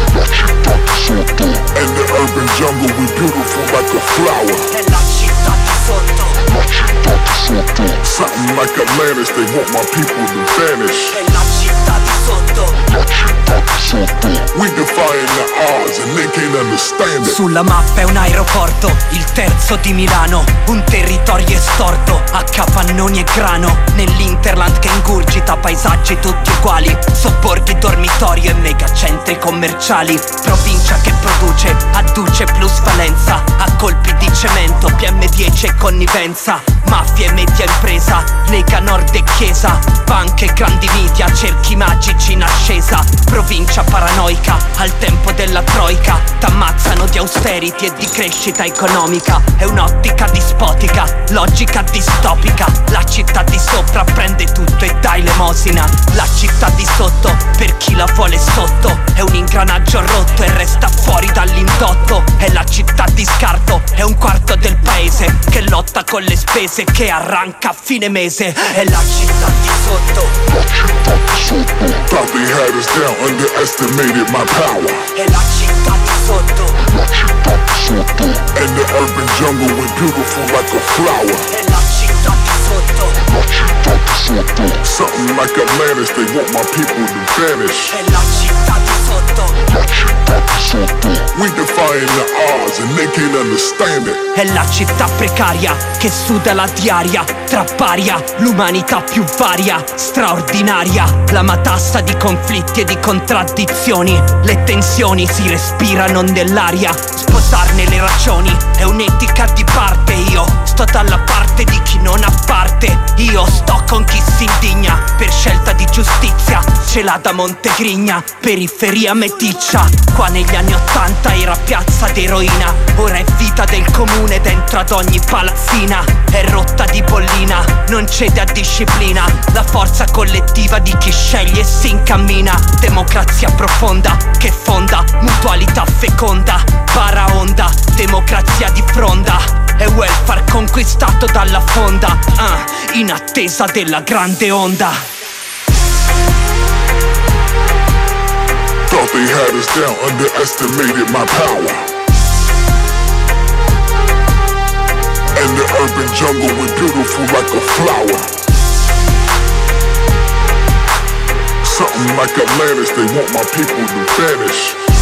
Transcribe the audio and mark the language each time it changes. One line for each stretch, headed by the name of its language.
Italian: La città di sotto.
English: In the urban jungle, we beautiful like a flower.
Italian: Hey, la città di sotto. La città di sotto.
English: Something like Atlantis, they want my people to vanish.
Italian: Hey, la città di sotto. La città di sotto.
English: We defying the odds and they can't understand it.
Italian: Sulla mappa è un aeroporto, il terzo di Milano. Un territorio estorto, a capannoni e grano. Nell'Interland che ingurgita paesaggi tutti uguali. Sobborghi, dormitorio e megacentri commerciali. Provincia che produce, adduce plusvalenza. A colpi di cemento, PM10 e connivenza. Mafia e media impresa, Lega Nord e Chiesa. Banche, grandi media, cerchi magici in ascesa. Provincia paranoica, al tempo della troica. T'ammazzano di austerity e di crescita economica. È un'ottica dispotica, logica distopica. La città di sopra prende tutto e dà elemosina. La città di sotto, per chi la vuole sotto, è un ingranaggio rotto e resta fuori dall'indotto. È la città di scarto, è un quarto del paese che lotta con le spese, che arranca a fine mese. È la città di sotto. La città di sotto.
English: Thought they had us down, underestimated my power.
Italian: È la città di sotto. La città di sotto.
English: In the urban jungle, we beautiful like a flower.
Italian: È la città di sotto. La città di sotto.
English: Something like Atlantis, they want my people to vanish.
Italian: È la città di sotto. La città di sotto.
English: We defying the odds and they can't understand it.
Italian: È la città precaria che suda la diaria. Tra paria, l'umanità più varia, straordinaria. La matassa di conflitti e di contraddizioni. Le tensioni si respirano nell'aria. Sposarne le ragioni è un'etica di parte. Io sto dalla parte di chi non ha parte. Io sto con chi si indigna per scelta di giustizia. Ce l'ha da Montegrigna, periferia meticcia. Qua negli anni 80 era piazza d'eroina. Ora è vita del comune dentro ad ogni palazzina. È rotta di bollina, non cede a disciplina. La forza collettiva di chi sceglie e si incammina. Democrazia profonda che fonda mutualità feconda. Para onda, democrazia di fronda. È welfare conquistato dalla fonda, in attesa della grande onda.
English: Thought they had us down, underestimated my power. In the urban jungle, we're beautiful like a flower. Something like Atlantis, they want my people to vanish.